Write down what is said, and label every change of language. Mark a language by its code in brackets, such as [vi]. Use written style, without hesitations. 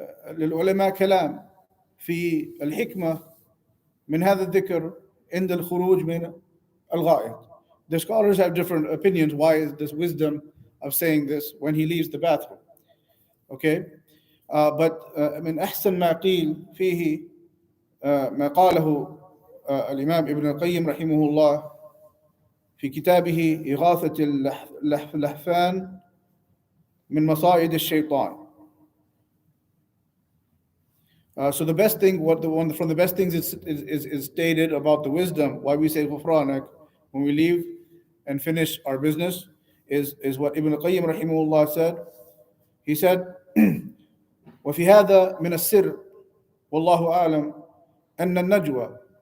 [ar] للعلماء كلام في الحكمة من هذا الذكر عند الخروج من الغائط. [en] The scholars have different opinions. Why is this wisdom of saying this when he leaves the bathroom? Okay, but [ar] من أحسن ما قيل فيه ما قاله الإمام ابن القيم رحمه الله في كتابه إغاثة اللهفان من مصائد الشيطان. [en] So the best thing, from the best things is stated about the wisdom, why we say غفرانك when we leave and finish our business, is what Ibn al-Qayyim rahimahullah said. He said, [ar] وفي هذا من السر والله أعلم أن النجوى